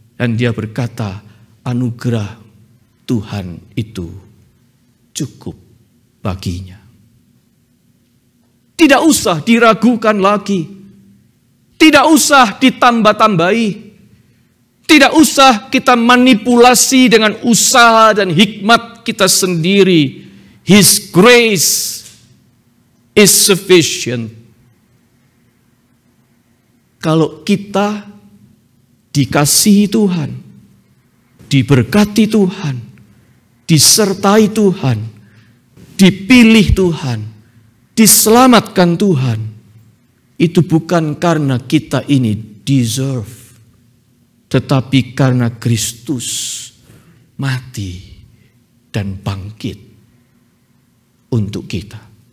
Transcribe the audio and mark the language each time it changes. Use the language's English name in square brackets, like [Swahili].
[Indonesian] Dan dia berkata, anugerah Tuhan itu cukup baginya. Tidak usah diragukan lagi. Tidak usah ditambah-tambahi. Tidak usah kita manipulasi dengan usaha dan hikmat kita sendiri. [English] His grace is sufficient. [Indonesian] Kalau kita dikasihi Tuhan, diberkati Tuhan, disertai Tuhan, dipilih Tuhan, diselamatkan Tuhan, itu bukan karena kita ini deserve, tetapi karena Kristus mati dan bangkit untuk kita.